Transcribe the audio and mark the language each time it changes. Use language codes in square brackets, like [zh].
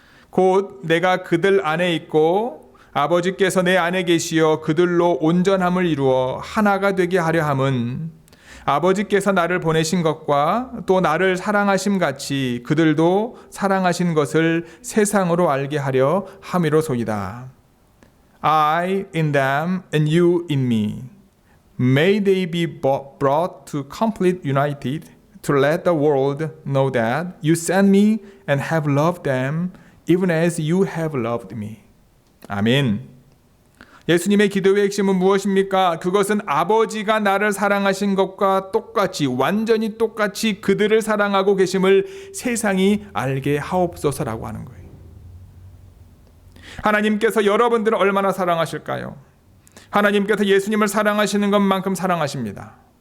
[ko] 곧 내가 그들 안에 있고 아버지께서 내 안에 계시어 그들로 온전함을 이루어 하나가 되게 하려 함은 아버지께서 나를 보내신 것과 또 나를 사랑하심 같이 그들도 사랑하신 것을 세상으로 알게 하려 함이로소이다. [en] I in them and you in me. May they be brought to complete united to let the world know that you sent me and have loved them even as you have loved me. [ko] 아멘. 예수님의 기도의 핵심은 무엇입니까? 그것은 아버지가 나를 사랑하신 것과 똑같이, 완전히 똑같이 그들을 사랑하고 계심을 세상이 알게 하옵소서라고 하는 거예요. 하나님께서 여러분들을 얼마나 사랑하실까요? 하나님께서 예수님을 사랑하시는 것만큼 사랑하십니다.